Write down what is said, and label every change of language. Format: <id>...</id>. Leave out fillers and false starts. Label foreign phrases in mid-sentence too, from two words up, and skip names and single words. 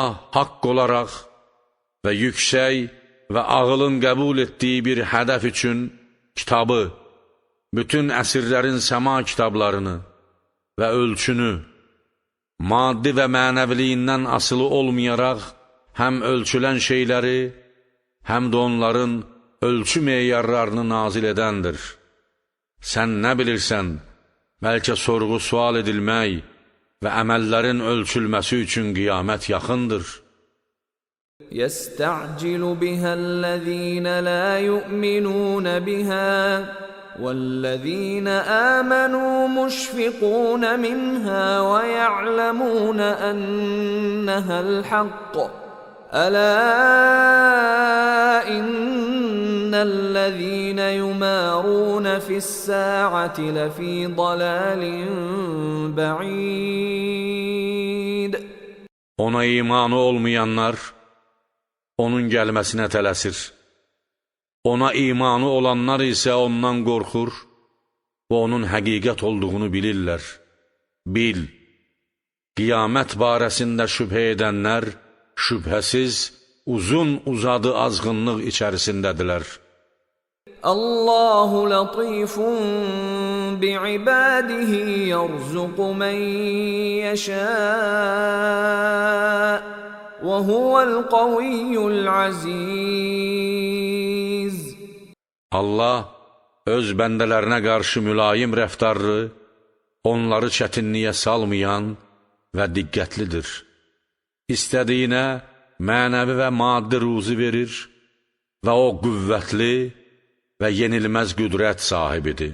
<az>haqq olaraq və yüksək və ağılın qəbul etdiyi bir hədəf üçün kitabı, bütün əsrlərin səma kitablarını və ölçünü, maddi və mənəviliyindən asılı olmayaraq, həm ölçülən şeyləri, həm də onların ölçü meyarlarını nazil edəndir. Sən nə bilirsən, bəlkə sorğu-sual edilmək və əməllərin ölçülməsi üçün qiyamət yaxındır.</az> <ar>يستعجل بها الذين لا يؤمنون بها والذين آمنوا مشفقون منها ويعلمون أنها الحق ألا إن الذين يمارون في الساعة لفي ضلال بعيد.</ar> <az>Ona imanı olmayanlar onun gəlməsinə tələsir. Ona imanı olanlar isə ondan qorxur və onun həqiqət olduğunu bilirlər. Bil, qiyamət barəsində şübhə edənlər şübhəsiz uzun-uzadı azğınlıq içərisindədirlər.</az> <ar>اللَّهُ لَطِيفٌ بِعِبَادِهِ يَرْزُقُ مَنْ يَشَاءُ' وَهُوَ الْقَوِيُّ الْعَزِيزُ.</ar> <az>Allah öz bəndələrinə qarşı mülayim rəftarlı, onları çətinliyə salmayan və diqqətlidir. İstədiyinə mənəvi və maddi ruzi verir və o qüvvətli və yenilməz qüdrət sahibidir.</az>